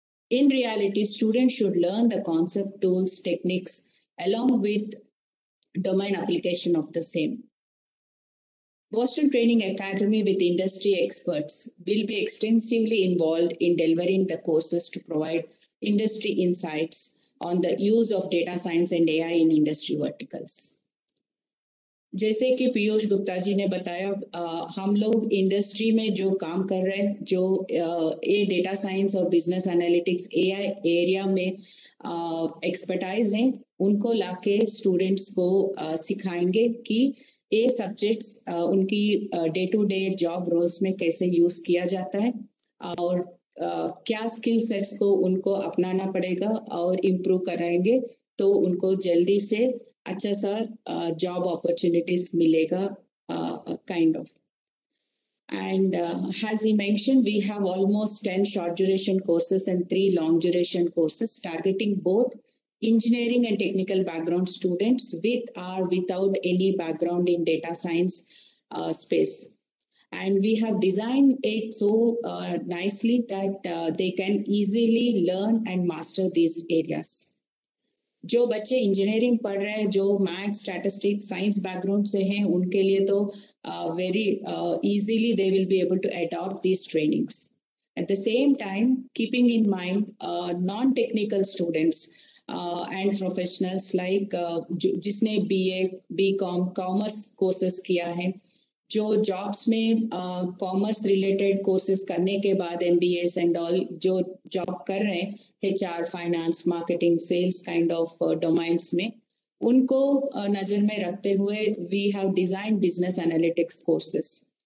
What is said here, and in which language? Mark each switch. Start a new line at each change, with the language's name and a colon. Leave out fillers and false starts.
English: In reality, students should learn the concept, tools, techniques, along with domain application of the same. Boston Training Academy with industry experts will be extensively involved in delivering the courses to provide industry insights on the use of data science and AI in industry verticals.
Hindi: जैसे कि पीयूष गुप्ता जी ने बताया, हम लोग industry में जो काम कर रहे हैं, जो डेटा साइंस और बिजनेस एनालिटिक्स AI एरिया में एक्सपर्टाइज हैं, उनको लाके स्टूडेंट्स को सिखाएंगे कि ये सब्जेक्ट्स उनकी day to day job roles में कैसे यूज किया जाता है और क्या स्किल सेट्स को उनको अपनाना पड़ेगा और इम्प्रूव कराएंगे तो उनको जल्दी से अच्छा सा जॉब अपॉर्चुनिटीज मिलेगा kind of.
English: And as he mentioned, we have almost 10 short duration courses and 3 long duration courses targeting both engineering and technical background students with or without any background in data science space. And we have designed it so nicely that they can easily learn and master these areas.
Hindi: जो बच्चे engineering पढ़ रहे हैं, जो maths, statistics, science background से हैं, उनके लिए तो
English: very easily they will be able to adopt these trainings. At the same time, keeping in mind non-technical students and professionals like
Hindi: जिसने BA, BCom, commerce courses किया है, जो जॉब्स में कॉमर्स रिलेटेड कोर्सेज करने के बाद MBAs एंड ऑल जो job कर रहे हैं HR, finance, marketing, sales kind of डोमाइंस में, उनको नजर में रखते हुए
English: we have design business analytics courses,